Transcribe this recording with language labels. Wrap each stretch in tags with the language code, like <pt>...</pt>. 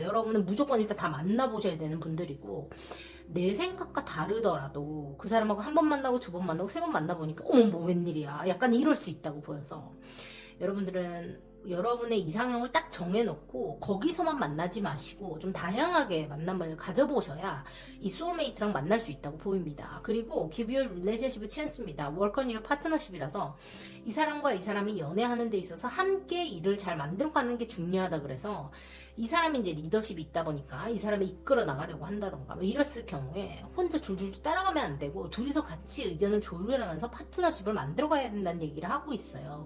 <ko>여러분은 무조건 일단 다 만나보셔야 되는 분들이고 내 생각과 다르더라도 그 사람하고 한 번 만나고 두 번 만나고 세 번 만나보니까 뭐 웬일이야 약간 이럴 수 있다고 보여서 여러분들은 여러분의 이상형을 딱 정해놓고 거기서만 만나지 마시고 좀 다양하게 만남을 가져보셔야 이 소울메이트랑 만날 수 있다고 보입니다.</ko> <en>그리고 give your relationship a chance입니다. work on your partnership</en> <ko>이라서 이 사람과 이 사람이 연애하는 데 있어서 함께 일을 잘 만들어가는 게 중요하다 그래서 이 사람이 이제 리더십이 있다 보니까 이 사람이 이끌어 나가려고 한다던가 뭐 이랬을 경우에 혼자 줄줄 따라가면 안 되고 둘이서 같이 의견을 조율하면서 파트너십을 만들어가야 된다는 얘기를 하고 있어요.</ko>